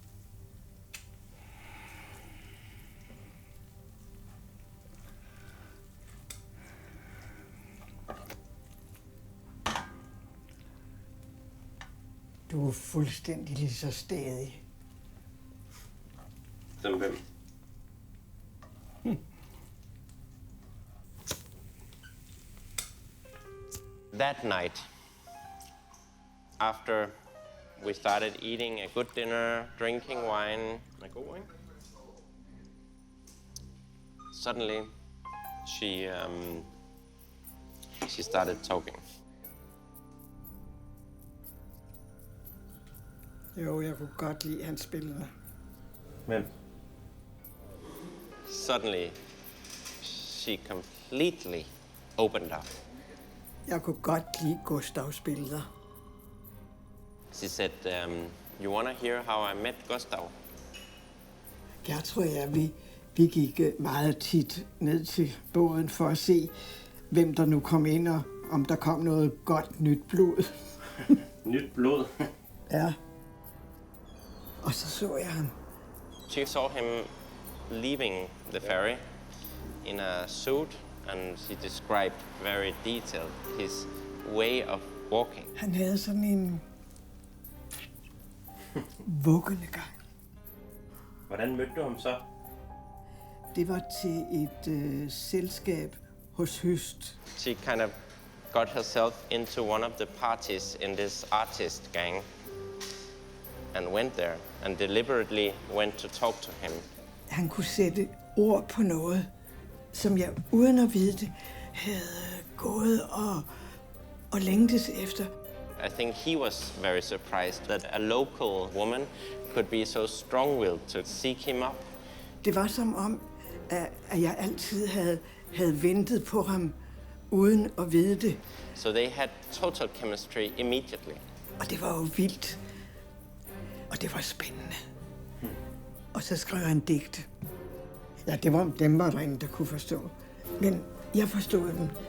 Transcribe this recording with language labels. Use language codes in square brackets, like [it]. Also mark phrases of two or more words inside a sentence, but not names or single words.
[da] Du er fuldstændig lige så stædig. Som hvem? [en] That night, after we started eating a good dinner, drinking wine, suddenly she started talking. [da] Jo, jeg kunne godt lide hans billeder. Hvem? [en] Suddenly, she completely opened up. [da] Jeg kunne godt lide Gustavs billeder. [en] She said, you want to hear how I met Gustav? [da] Jeg tror, vi gik meget tit ned til båden for at se, hvem der nu kom ind, og om der kom noget godt nyt blod. Nyt blod? Ja. Og så jeg ham. [en] She saw him leaving the ferry in a suit, and she described very detailed his way of walking. [da] Han havde sådan en vuggende gang. Hvordan mødte du ham så? Det var til et selskab hos Høst. [en] She kind of got herself into one of the parties in this artist gang and went there and deliberately went to talk to him. [da] Han kunne sætte ord på noget, som jeg uden at vide det, havde gået og længtes efter. [en] I think he was very surprised that a local woman could be so strong-willed to seek him up. [da] Det var som om, at jeg altid havde ventet på ham, uden at vide det. [en] So they had total chemistry immediately. [da] Og det var jo vildt. Og det var spændende. Og så skrev han digte. Ja, dem var der ingen, der kunne forstå. Men jeg forstod dem.